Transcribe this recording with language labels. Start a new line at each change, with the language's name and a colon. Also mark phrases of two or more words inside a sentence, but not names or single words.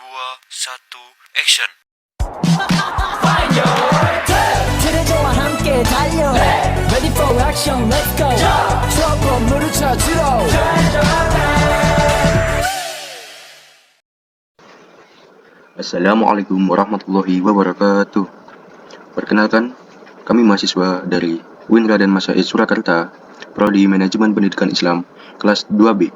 English: 1, action.
Korean: 트레저와 함께 달려
English: Ready for action, let's go
Korean: 추억 건물을 찾으러
Arabic: السلام عليكم ورحمة الله وبركاته.
Indonesian: Perkenalkan, kami mahasiswa dari UIN Raden Masaid Surakarta, Prodi Manajemen Pendidikan Islam, kelas 2B.